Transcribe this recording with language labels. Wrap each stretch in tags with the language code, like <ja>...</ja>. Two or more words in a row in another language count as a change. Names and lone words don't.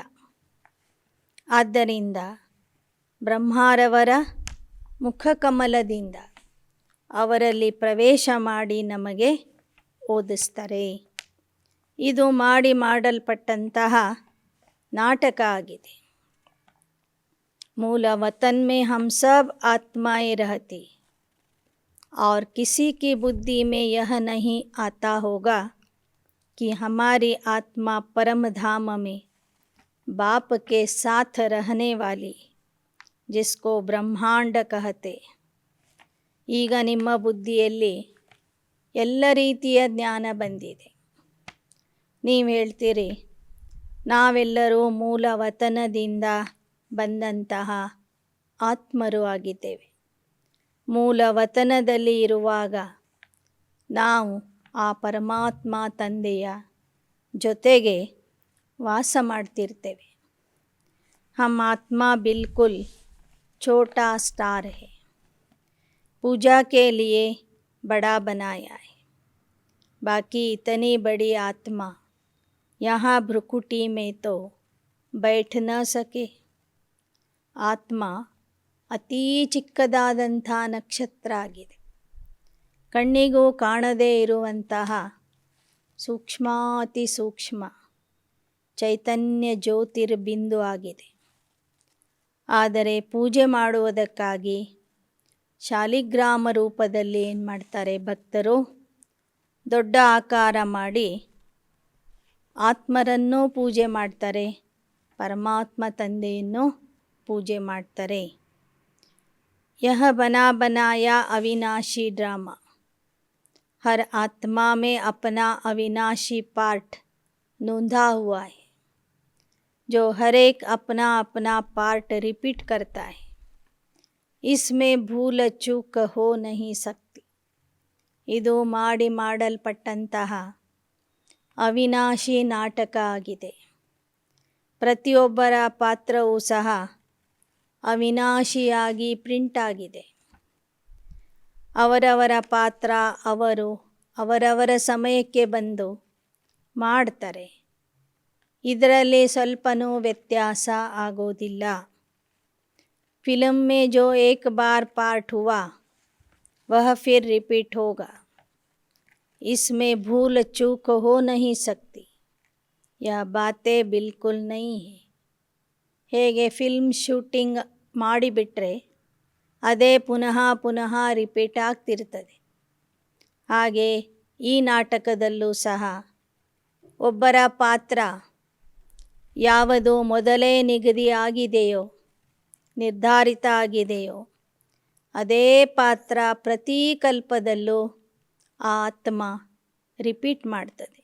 <kn>ಆದ್ದರಿಂದ ಬ್ರಹ್ಮಾರವರ ಮುಖಕಮಲದಿಂದ ಅವರಲ್ಲಿ ಪ್ರವೇಶ ಮಾಡಿ ನಮಗೆ ಓದಿಸ್ತಾರೆ. ಇದು ಮಾಡಲ್ಪಟ್ಟಂತಹ ನಾಟಕ ಆಗಿದೆ.</kn> <hi>मूल वतन में हम सब आत्माएं रहती और किसी की बुद्धि में यह नहीं आता होगा कि हमारी आत्मा परम धाम में बाप के साथ रहने वाली, जिसको ब्रह्मांड कहते.</hi> <kn>ಈಗ ನಿಮ್ಮ ಬುದ್ಧಿಯಲ್ಲಿ ಎಲ್ಲ ರೀತಿಯ ಜ್ಞಾನ ಬಂದಿದೆ. ನೀವು ಹೇಳ್ತೀರಿ, ನಾವೆಲ್ಲರೂ ಮೂಲ ವತನದಿಂದ ಬಂದಂತಹ ಆತ್ಮರು ಆಗಿದ್ದೇವೆ. ಮೂಲ ವತನದಲ್ಲಿ ಇರುವಾಗ ನಾವು ಆ ಪರಮಾತ್ಮ ತಂದೆಯ ಜೊತೆಗೆ ವಾಸ ಮಾಡ್ತಿರ್ತೇವೆ.</kn> <hi>हम आत्मा बिल्कुल छोटा स्टार है, पूजा के लिए बड़ा बनाया है. बाकी इतनी बड़ी आत्मा यहाँ भ्रुकुटी में तो बैठ न सके.</hi> <kn>ಆತ್ಮ ಅತೀ ಚಿಕ್ಕದಾದಂಥ ನಕ್ಷತ್ರ ಆಗಿದೆ. ಕಣ್ಣಿಗೂ ಕಾಣದೇ ಇರುವಂತಹ ಸೂಕ್ಷ್ಮಾತಿ ಸೂಕ್ಷ್ಮ ಚೈತನ್ಯ ಜ್ಯೋತಿರ್ಬಿಂದು ಆಗಿದೆ. ಆದರೆ ಪೂಜೆ ಮಾಡುವುದಕ್ಕಾಗಿ ಶಾಲಿಗ್ರಾಮ ರೂಪದಲ್ಲಿ ಏನು ಮಾಡ್ತಾರೆ ಭಕ್ತರು, ದೊಡ್ಡ ಆಕಾರ ಮಾಡಿ ಆತ್ಮರನ್ನೂ ಪೂಜೆ ಮಾಡ್ತಾರೆ, ಪರಮಾತ್ಮ ತಂದೆಯನ್ನು ಪೂಜೆ ಮಾಡ್ತಾರೆ.</kn> <hi>यह बना बनाया अविनाशी ड्रामा. हर आत्मा में अपना अविनाशी पार्ट नोंधा हुआ है, जो हर एक अपना अपना</hi> <en>part repeat</en> <hi>करता है. इसमें भूल चूक हो नहीं सकती.</hi> <kn>ಇದು ಮಾಡಲ್ಪಟ್ಟಂತಹ ಅವಿನಾಶಿ ನಾಟಕ ಆಗಿದೆ. ಪ್ರತಿಯೊಬ್ಬರ ಪಾತ್ರವೂ ಸಹ ಅವಿನಾಶಿಯಾಗಿ ಪ್ರಿಂಟ್ ಆಗಿದೆ. ಅವರವರ ಪಾತ್ರ ಅವರು ಅವರವರ ಸಮಯಕ್ಕೆ ಬಂದು ಮಾಡ್ತಾರೆ. ಇದರಲ್ಲಿ ಸ್ವಲ್ಪನೂ ವ್ಯತ್ಯಾಸ ಆಗೋದಿಲ್ಲ.</kn> <hi>फिल्म में जो एक बार पार्ट हुआ वह फिर रिपीट होगा. इसमें भूल चूक हो नहीं सकती. यह बातें बिल्कुल नहीं है.</hi> <kn>ಹೇಗೆ</kn> <en>film shooting</en> <kn>ಮಾಡಿಬಿಟ್ರೆ ಅದೇ ಪುನಃ ಪುನಃ ರಿಪೀಟ್ ಆಗ್ತಿರ್ತದೆ, ಹಾಗೆ ಈ ನಾಟಕದಲ್ಲೂ ಸಹ ಒಬ್ಬರ ಪಾತ್ರ ಯಾವುದು ಮೊದಲೇ ನಿಗದಿಯಾಗಿದೆಯೋ, ನಿರ್ಧಾರಿತ ಆಗಿದೆಯೋ, ಅದೇ ಪಾತ್ರ ಪ್ರತಿ ಕಲ್ಪದಲ್ಲೂ ಆ ಆತ್ಮ ರಿಪೀಟ್ ಮಾಡ್ತದೆ.</kn>